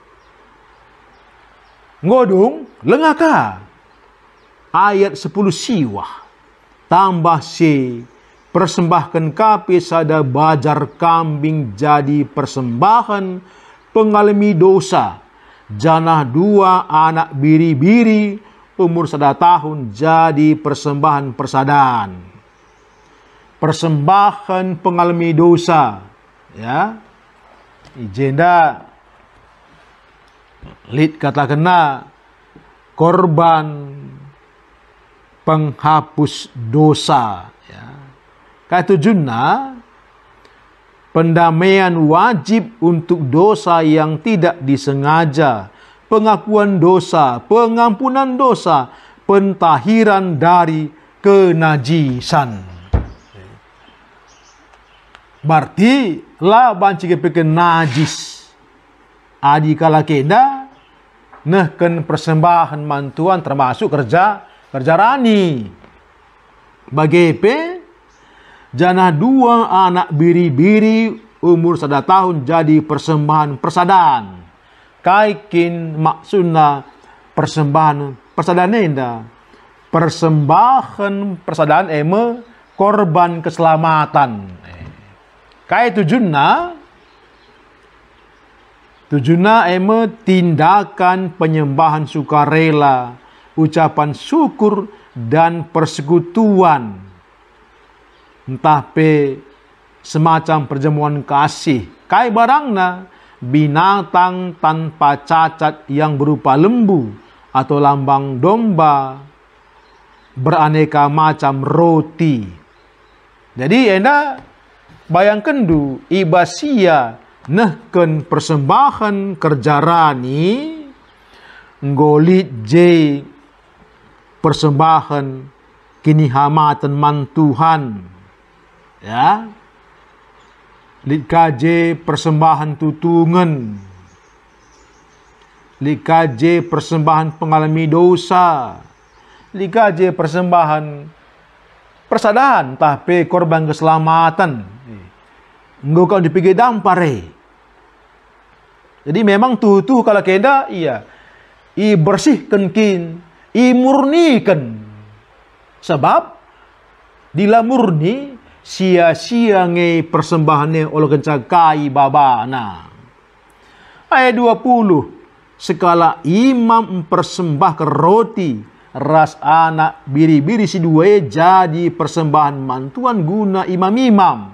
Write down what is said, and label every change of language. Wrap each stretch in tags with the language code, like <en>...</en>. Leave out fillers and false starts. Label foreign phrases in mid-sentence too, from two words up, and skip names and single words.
<btx>Ngodung lengaka ayat 10 siwah tambah si persembahkan kapi sada bajar kambing jadi persembahan pengalami dosa, janah 2 anak biri-biri</btx> <id>umur 1 tahun</id> <btx>jadi persembahan persadaan. Persembahan pengalami dosa ya. Ijenda lid kata kena korban penghapus dosa ya. Kata tujuanna</btx> <id>pendamaian wajib untuk dosa yang tidak disengaja, pengakuan dosa, pengampunan dosa, pentahiran dari kenajisan.</id> <btx>Berarti lah banci kepekan najis. Adi kala kena nehken persembahan mantuan termasuk kerja rani. Bagepe janah 2 anak biri-biri</btx> <id>umur 1 tahun</id> <btx>jadi persembahan persadaan. Kaikin maksudna persembahan persadaan enda.</btx> <id>Persembahan persadaan korban keselamatan.</id> <btx>Kai tujuanna</btx> <id>tindakan penyembahan sukarela, ucapan syukur dan persekutuan. Entah pe semacam perjamuan kasih.</id> <btx>Kai barangna</btx> <id>binatang tanpa cacat yang berupa lembu atau lambang domba, beraneka macam roti.</id> <btx>Jadi enda bayangkan du ibasia nehken persembahan kerja rani ngolit je persembahan kini hamatan mantuhan, ya, lit kaje persembahan tutungan, lit kaje persembahan pengalami dosa, lit kaje persembahan persadahan</btx> <id>tapi korban keselamatan,</id> <btx>engkau kau dipikir dampare.</btx> <id>Jadi memang tuh kalau kenda iya i bersihkan kin, i murnikan.</id> <btx>Sebab dila murni sia-sia nge persembahannya oleh kencakai babana. Ayat 20, sekala</btx> <id>imam mempersembahkan roti</id> <btx>ras anak biri-biri si dua jadi persembahan mantuan guna imam-imam.</btx>